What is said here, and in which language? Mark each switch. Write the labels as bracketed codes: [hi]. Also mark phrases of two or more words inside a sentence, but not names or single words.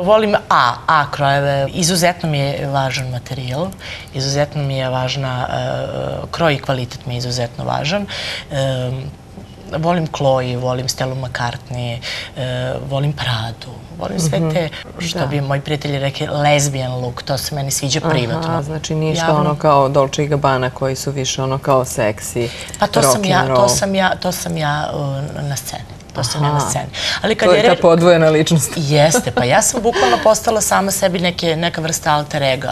[sr] Volim A krojeve. Izuzetno mi je važan materijal, izuzetno mi je važna, kroj i kvalitet mi je izuzetno važan. Volim Chloe, volim Stellu McCartney, volim Pradu, volim sve te, što bi moji prijatelji rekli, [en] lesbian look, [sr] to se meni sviđa privatno. Znači ništa ono kao Dolce & Gabbana koji su više ono kao seksi, pa to sam ja na sceni. To sam ja na sceni. To je ta podvojena ličnost. Jeste, pa ja sam bukvalno postala sama sebi neka vrsta alter ega.